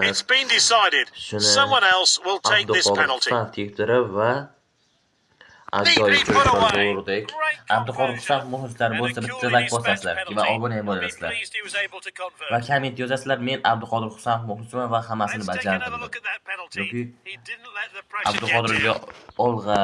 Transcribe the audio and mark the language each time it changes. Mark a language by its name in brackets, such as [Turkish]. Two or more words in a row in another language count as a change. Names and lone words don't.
[English] It's been decided. Someone else will take this penalty. [Uzbek] Va ajoyib to'g'ridik. Abduqodir Husan muxlislar bo'lsa bitta like bosasizlar va obuna ham bo'lasizlar. Va komment yozasizlar, men Abduqodir Husan muxlisman va hammasini bajardim. Yoki Abduqodirga olg'a.